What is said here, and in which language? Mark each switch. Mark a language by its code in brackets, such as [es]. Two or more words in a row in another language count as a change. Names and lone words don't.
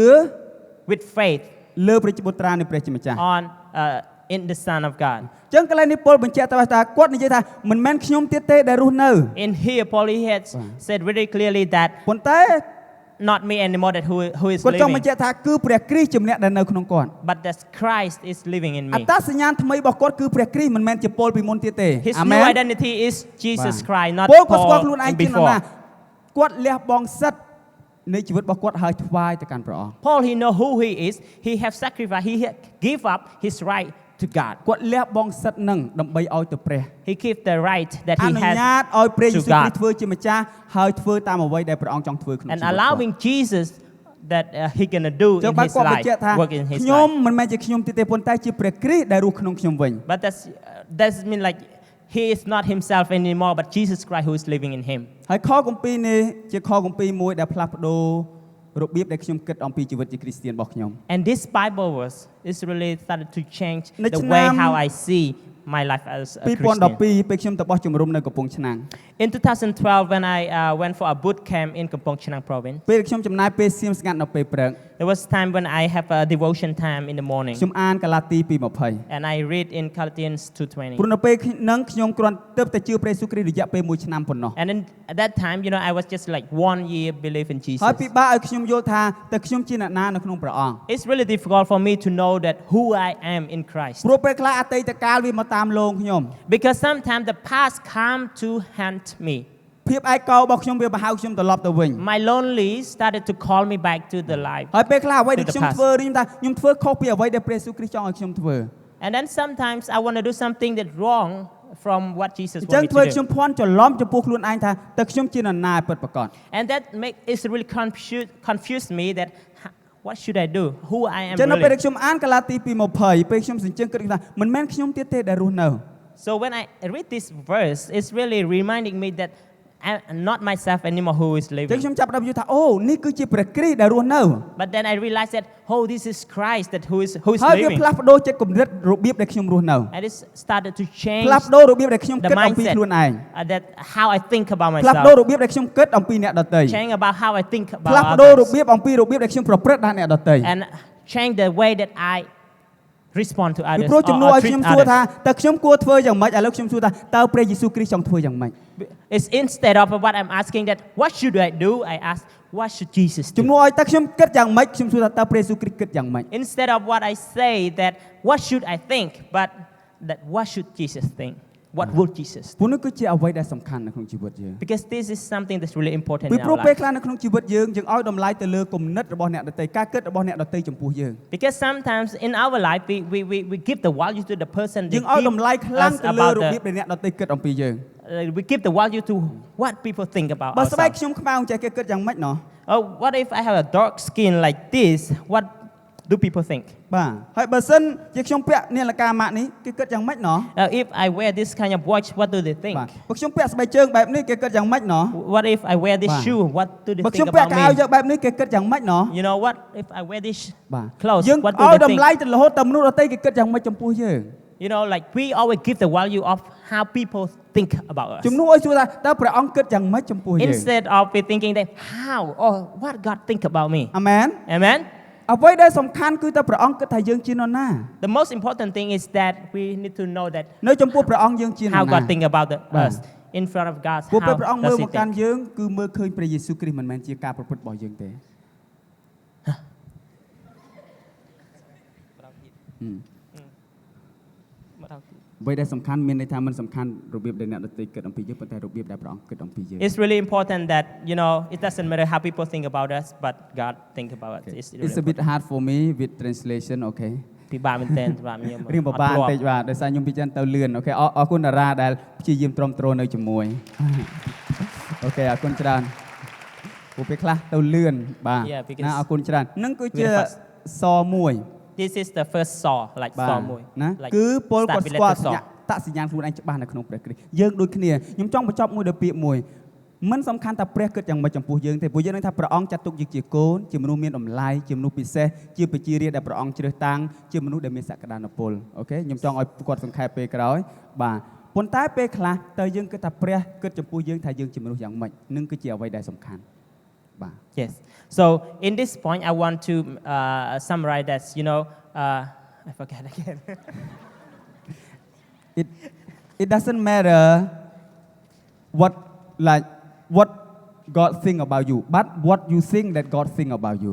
[en] with faith [km] លើព្រះជាបុត្រានៃព្រះជាម្ចាស់ [en] on in the Son of God. [km] អញ្ចឹងកន្លែងនេះពលបញ្ជាក់ទៅថាគាត់និយាយថាមិនមែនខ្ញុំទៀតទេដែលរស់នៅ [en] In here, Paul he had said very clearly that [km] ប៉ុន្តែ [en] not me anymore that who is [km] គាត់ចង់ [en] living, [km] បញ្ជាក់ថាគឺព្រះគ្រីស្ទជាម្នាក់ដែលនៅក្នុងគាត់ [en] but that Christ is living in [km] អ [en] me. [km] ត្តសញ្ញាណថ្មីរបស់គាត់គឺព្រះគ្រីស្ទមិនមែនជាពលពីមុនទៀតទេ [en] His [km] អា [en] new [km] មែន [en] identity is Jesus Christ, not [km] ពលគាត់ស្គាល់ខ្លួនឯ [en] Paul [km] ង [en] in [km] ជានរណា [en] before. [km] គាត់លះបង់សិទ្ធិនៃជីវិតរបស់គាត់ហើយថ្វាយទៅកាន់ព្រះអង្គ [en] Paul he know who he is. He have sacrificed. He give up his right to God. [km] គាត់លះបង់សិទ្ធិនឹងដើម្បីឲ្យទៅព្រះ [en] He keep the right that [km] អ [en] he [km] នុញ្ញាត [en] has [km] ឲ្យព្រះយេស៊ូវ [en] to [km] គ្រី [en] God. [km] ស្ទធ្វើជាម្ចាស់ហើយធ្វើតាមអ្វីដែលព្រះអង្គចង់ធ្វើក្នុងជីវិ [en] and [km] តគាត់ [en] allowing Jesus that he gonna do [km] ចឹង [en] in [km] បាទ [en] his [km] គាត់បញ្ [en] life, [km] ជាក់ថា [en] work in his [km] ខ្ញុំ [en] life. [km] មិនមែនជាខ្ញុំទៀតទេប៉ុន្តែជាព្រះគ្រីស្ទដែលរស់ក្នុងខ្ញុំវិញ [en] But that's mean like he is not himself anymore, but Jesus Christ who is living in him. [km] ហើយខគម្ពីរនេះជាខគម្ពីរមួយដែលផ្លាស់ប្ដូររបៀបដែលខ្ញុំគិតអំពីជីវិតជាគ្រីស្ទានរបស់ខ្ញុំ [en] And this Bible verse is really started to change [km] នៅ [en] the [km] ឆ្នាំ [en] way how I see my life as a Christian. [km] 2012 ពេលខ្ញុំទៅបោះជំរំនៅកំពង់ឆ្នាំង [en] In 2012, when I went for a boot camp in Kampong Chnang province, [km] ពេលខ្ញុំចំណាយពេលសៀមស្ងាត់នៅពេលព្រឹក [en] there was time when I have a devotion time in the morning, [km] ខ្ញុំអានកាឡាទី 2:20 [en] and I read in Galatians 2:20. [km] ព្រោះនៅពេលហ្នឹងខ្ញុំគ្រាន់ទើបតែជឿព្រះយេស៊ូវគ្រីស្ទរយៈពេល1ឆ្នាំប៉ុណ្ណោះ [en] And then at that time, I was just like 1 year believe in Jesus. [km] ហើយពិបាកឲ្យខ្ញុំយល់ថាតើខ្ញុំជាអ្នកណានៅក្នុងព្រះអង្គ [en] It's really difficult for me to know that who I am in Christ. [km] ព្រោះពេលខ្លះអតីតកាលវាមកតាមលងខ្ញុំ [en] Because sometimes the past come to haunt me. [km] ភាពឯកោរបស់ខ្ញុំវាបង្ហៅខ្ញុំត្រឡប់ទៅវិញ [en] My lonely started to call me back to the life. [km] ហើយពេលខ្លះអ្វីដែល [en] To the [km] ខ្ញុំ [en] past. [km] ធ្វើរៀងថាខ្ញុំធ្វើខុសពីអ្វីដែលព្រះយេស៊ូវគ្រីស្ទចង់ឲ្យខ្ញុំធ្វើ [en] And then sometimes I want to do something that's wrong from what Jesus [km] អញ្ចឹង [en] wants [km] ធ្វើ [en] me [km] ខ្ញុំ [en] to do. [km] ភ័ន្តច្រឡំចំពោះខ្លួនឯងថាតើខ្ញុំជានរណាពិតប្រាកដ [en] And that is really confuse me that what should I do? Who I [km] អ [en] am [km] ញ្ចឹងនៅពេលដែល [en] really. [km] ខ្ញុំអានកាឡាទី 2:20 ពេលខ្ញុំសញ្ជឹងគិតថាមិនមែនខ្ញុំទៀតទេដែលរស់នៅ [en] So when I read this verse, it's really reminding me that I'm not myself anymore who is [km] អញ្ចឹង [en] living. [km] ខ្ញុំចាប់ផ្ដើមយល់ថាអូនេះគឺជាព្រះគ្រីស្ទដែលរស់នៅ [en] But then I realized that, this is Christ that who is [km] ហើយវា [en] living. [km] ផ្លាស់ប្ដូរចិត្តគំនិតរបៀបដែលខ្ញុំរស់នៅ [en] And it started to change [km] ផ្លាស់ប្ដូររបៀបដែលខ្ញុំ [en] the [km] គិតអំពី [en] mindset [km] ខ្លួនឯង [en] that how I think about [km] ផ្លាស់ប្ដូរ [en] myself. [km] របៀបដែលខ្ញុំគិតអំពីអ្នកដទៃ [en] Change about how I think [km] ផ្លាស់ [en] about [km] ប្ដូររ [en] others. [km] បៀបអំពីរបៀបដែលខ្ញុំប្រព្រឹត្តដល់អ្នកដទៃ [en] And change the way that I respond to [km] ពី [en] others [km] ព្រោះជំនួស [en] or [km] ឲ្យ [en] treat [km] ខ្ញុំសួរថា [en] others. [km] តើខ្ញុំគួរធ្វើយ៉ាងម៉េចឥឡូវខ្ញុំសួរថាតើព្រះយេស៊ូវគ្រីស្ទចង់ធ្វើយ៉ាងម៉េច [en] It's instead of what I'm asking that what should I do, I ask what should Jesus [km] ជំ [en] do. [km] នួសឲ្យតើខ្ញុំគិតយ៉ាងម៉េចខ្ញុំសួរថាតើព្រះយេស៊ូវគ្រីស្ទគិតយ៉ាងម៉េច [en] Instead of what I say that what should I think, but that what should Jesus think? What would Jesus do? [km] ព្រោះនេះគឺជាអ្វីដែលសំខាន់នៅក្នុងជីវិតយើង [en] Because this is something that's really important [km] ពី [en] in [km] ព្រោះ [en] our [km] ពេល [en] life. [km] ខ្លះនៅក្នុងជីវិតយើងយើងឲ្យតម្លៃទៅលើគំនិតរបស់អ្នកដទៃការគិតរបស់អ្នកដទៃចំពោះយើង [en] Because sometimes in our life we give the value to the person [km] យើ [en] they [km] ងឲ្យ [en] give [km] តម្លៃខ្លាំង [en] us [km] ទៅលើ [en] about [km] របៀប [en] the, [km] ដែលអ្នកដទៃគិតអំពីយើង [en] we give the value to what people think about [km] បើស្បែក [en] ourselves. [km] ខ្ញុំខ្មៅចេះគេគិតយ៉ាងម៉េចណោះ [en] Oh, what if I have a dark skin like this? What do people think? [km] បាទហើយបើសិនជាខ្ញុំពាក់នាឡិកាម៉ាកនេះគេគិតយ៉ាងម៉េចណោះ [en] If I wear this kind of watch, what do they think? [km] បាទបើខ្ញុំពាក់ស្បែកជើងបែបនេះគេគិតយ៉ាងម៉េចណោះ [en] What if I wear this Wow. shoe? What do they [km] បើខ្ញុំ [en] think [km] ពាក់ [en] about [km] កៅអៅ [en] me? [km] យកបែបនេះគេគិតយ៉ាងម៉េចណោះ [en] You know what? If I wear this [km] បាទ [en] clothes, [km] យើង [en] what [km] ឲ្យ [en] do they [km] តម្លៃ [en] think? [km] ទៅរហូតដល់មនុស្សដទៃគេគិតយ៉ាងម៉េចចំពោះយើង [en] You know, like we always give the value of how people think about us. [km] ជំនួសឲ្យសួរថាតើព្រះអង្គគិតយ៉ាងម៉េចចំពោះយើង [en] Instead of we thinking that how or what God think about me. [km] អាមែន [en] Amen? [km] អ្វីដែលសំខាន់គឺតើព្រះអង្គគិតថាយើងជានរណា [en] The most important thing is that we need to know that [km] នៅចំពោះព្រះអង្គយើងជានរ [en] how [km] ណា [en] God think about Wow. us. In front of God, [km] ព្រោះពេល [en] how [km] ព្រះអង្គមើល [en] does He [km] មកកាន់ [en] think? [km] យើងគឺមើលឃើញព្រះយេស៊ូវគ្រីស្ទមិនមែនជាការប្រព្រឹត្តរបស់យើងទេ អ្វីដែលសំខាន់មានន័យថាមិនសំខាន់របៀបដែលអ្នកដទៃគិតអំពីយើងប៉ុន្តែរបៀបដែលព្រះអង្គគិតអំពីយើង [en] It's really important that it doesn't matter how people think about us, but God think about us. It's really It's a bit hard for me with translation okay [km] ពិបាកមែនទែនសម្រាប់ខ្ញុំ រៀងបបាបន្តិចបាទដោយសារខ្ញុំពិចារណាទៅលឿនអូខេអរគុណតារាដែលព្យាយាមទ្រាំទ្រនៅជាមួយអូខេអរគុណច្រើនពួកពេលខ្លះទៅលឿនបាទ [en] Yeah, because [km] ណាអរគុណច្រើននឹងគឺជា [en] we're the first. [km] សមួយ [en] This is the first saw, like [km] បាទ saw មួយ ណា [en] like [km] គឺពលគាត់ [en] start with [km] ស្គាល់ [en] letter saw. [km] តសញ្ញាណខ្លួនឯងច្បាស់នៅក្នុងព្រះគ្រីស្ទយើងដូចគ្នាខ្ញុំចង់បញ្ចប់មួយដោយពាក្យមួយមិនសំខាន់ថាព្រះគិតយ៉ាងម៉េចចំពោះយើងទេព្រោះយើងនឹងថាព្រះអង្គចាត់ទុកយើងជាកូនជាមនុស្សមានតម្លៃជាមនុស្សពិសេសជាប្រជារាស្ត្រដែលព្រះអង្គជ្រើសតាំងជាមនុស្សដែលមានសក្តានុពលអូខេខ្ញុំចង់ឲ្យគាត់សង្ខេបពេលក្រោយបាទប៉ុន្តែពេលខ្លះតើយើងគិតថាព្រះគិតចំពោះយើងថាយើងជាមនុស្សយ៉ាងម៉េចនឹងគឺជាអ្វីដែលសំខាន់បាទ [en] Yes. So in this point, I want to summarize that. I forget again. It doesn't matter what God think about you, but what you think that God think about you.